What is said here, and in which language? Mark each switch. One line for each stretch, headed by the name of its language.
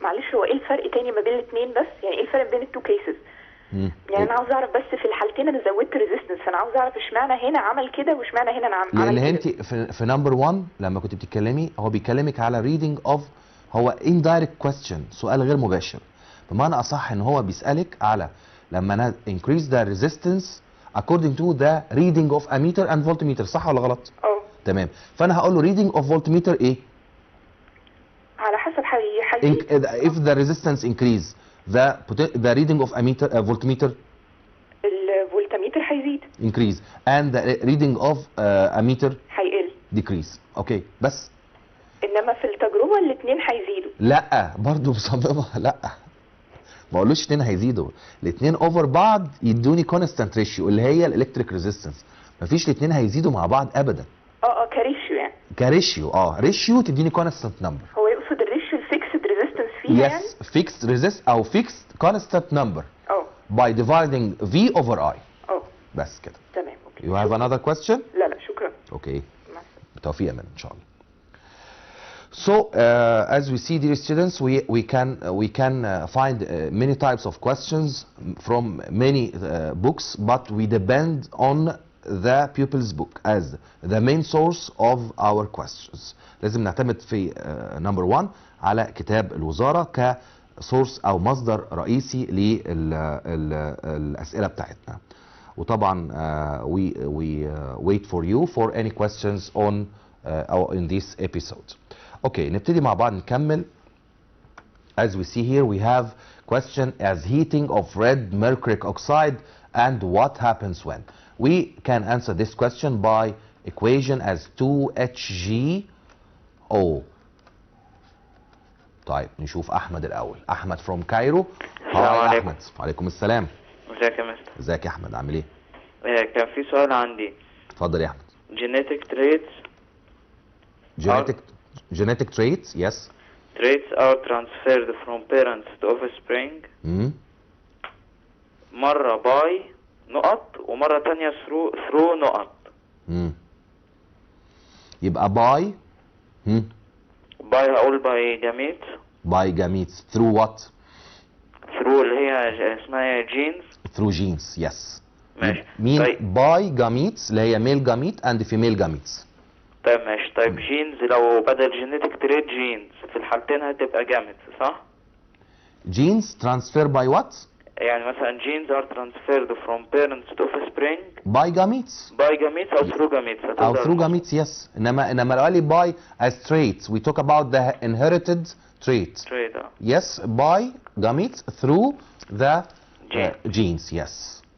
Arabic: معلش، هو ايه الفرق تاني ما بين الاثنين بس؟ يعني ايه الفرق بين التو كيسز؟ يعني انا عاوز اعرف بس في الحالتين انا زودت ريزيستنس، فانا عاوز اعرف اشمعنى هنا عمل كده واشمعنى هنا انا عمل كده. لان انت في نمبر 1 لما كنت بتتكلمي هو بيكلمك على ريدنج اوف، هو
English: indirect question،
Arabic: سؤال غير مباشر. بمعنى اصح ان هو بيسالك على لما انا
English: increase the resistance according to the reading of ammeter and voltmeter.
Arabic: صح ولا غلط؟ تمام. فانا هقول له
English: reading of voltmeter
Arabic: ايه؟ على حسب
English: if the resistance increase the reading of ammeter voltmeter
Arabic: الفولتميتر هيزيد
English: increase and the reading of ammeter
Arabic: هيقل
English: decrease. Okay بس.
Arabic: انما في التجربه الاثنين هيزيدوا. لا برضه مصممه. لا ما اقولوش اثنين هيزيدوا، الاثنين اوفر بعض يدوني كونستانت ريشيو اللي هي الالكتريك ريزيستنس. مفيش الاثنين هيزيدوا مع بعض ابدا. كريشيو يعني.
English: كريشيو ريشيو تديني constant number.
Arabic: هو يقصد الريشيو الفيكسد ريزيستنس فيها يعني؟
English: Yes fixed resist او fixed constant number by dividing V over I.
Arabic: بس كده. تمام. اوكي.
English: You have another question؟
Arabic: لا شكرا.
English: Okay.
Arabic: بالتوفيق يا مان ان شاء الله.
English: So as we see, dear students, we can find many types of questions from many books, but we depend on the pupil's book as the main source of our questions.
Arabic: لازم نعتمد في
English: number 1
Arabic: على كتاب الوزارة كسورس أو مصدر رئيسي للأسئلة بتاعتنا. وطبعا
English: we wait for you for any questions on in this episode.
Arabic: اوكي نبتدي مع بعض نكمل.
English: As we see here we have question as heating of red mercuric oxide and what happens when. We can answer this question by equation as 2HgO.
Arabic: طيب نشوف احمد الاول.
English: احمد from Cairo.
Arabic: السلام عليكم. احمد. وعليكم السلام. ازيك يا مستر؟ ازيك يا احمد عامل ايه؟ كان في سؤال عندي. اتفضل يا احمد.
English: genetic traits genetic traits, yes. Traits are transferred from parents to offspring.
Arabic: مرة باي نقط ومرة تانية ثرو نقط. يبقى باي باي هقول باي جاميت.
English: By gametes through what؟
Arabic: ثرو اللي هي اسمها جينز.
English: through genes yes.
Arabic: ماشي. مين طيب. باي جاميتس اللي هي ميل جاميت اند فيميل جاميتس. طيب ماشي. طيب جينز لو بدل جينيتك تريد جينز في الحالتين هتبقى جاميتس صح؟
English: genes transfer by what؟
Arabic: يعني مثلا
English: genes are transferred from parents to offspring by gametes. by gametes أو through gametes. أو through gametes yes.
Arabic: إنما لو قال لي
English: by as traits we talk about the inherited trait. Yes by gametes through the genes yes.